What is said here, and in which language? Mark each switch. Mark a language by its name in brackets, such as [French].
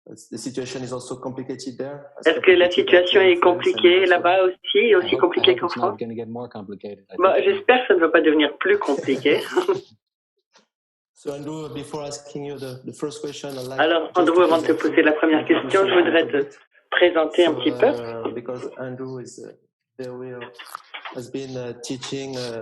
[English] The situation is also complicated there. [French] Est-ce que la situation est compliquée là-bas aussi compliquée qu'en France? J'espère que ça ne va pas devenir plus compliqué. [English] So Andrew, before asking you the first question, I'd like [French] Alors Andrew, avant de te poser la première question, je voudrais te présenter un petit peu. [English] Because Andrew is has been teaching